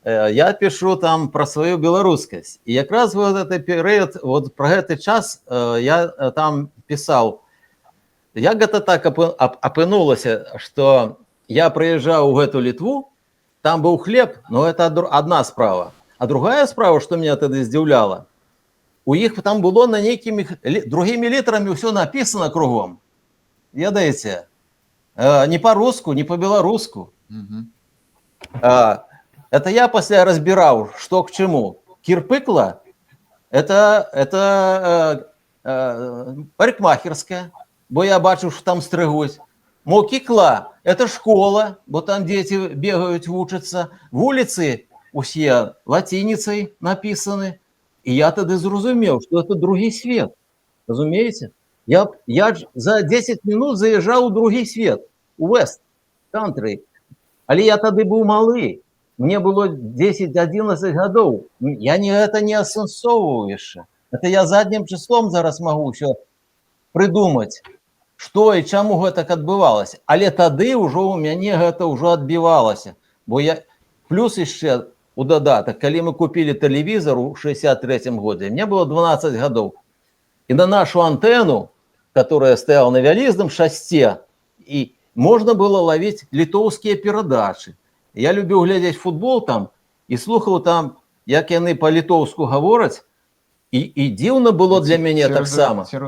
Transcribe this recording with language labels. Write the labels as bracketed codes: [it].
[uk] Я пишу там про свою білоруськість. І якраз в цей період, от про цей час я там писав, як це так опинулося, що я приїжджав у цю Литву, там був хліб, но це одна справа. А другая справа, що мене тоді здивляло, у них там було на некими другими літерами все написано кругом. [ru] Ведаете, не по-русски, не по-белорусски. Это я после разбирал, что к чему. Кирпыкла – это парикмахерская, бо я бачу, что там стригуть. Мокикла – это школа, бо там дети бегают, учатся. Вулицы усе латиницей написаны. И я тогда зрозумел, что это другий свет. Разумеете? Я за 10 минут заезжал у другий свет, у [en] West Country. [ru] Але я тогда был малый. Мне было 10-11 годов. [be] Я это не асэнсоўваю яшчэ. [ru] Это я заднім числом зараз могу все придумать, что и [be] чаму гэта так адбывалася. Але тады ўжо у мяне гэта ўжо адбівалася. Бо я плюс яшчэ у додаток, [ru] калі мы купили телевизор у 63-м году, мне было 12 годов. И на нашу антенну, которая стояла [be] на вялізным шасце, [ru] и можно было ловить литовские передачи. Я любил глядеть футбол там и слухал там, як яны по-литовску говорят, и дивно было для меня так само.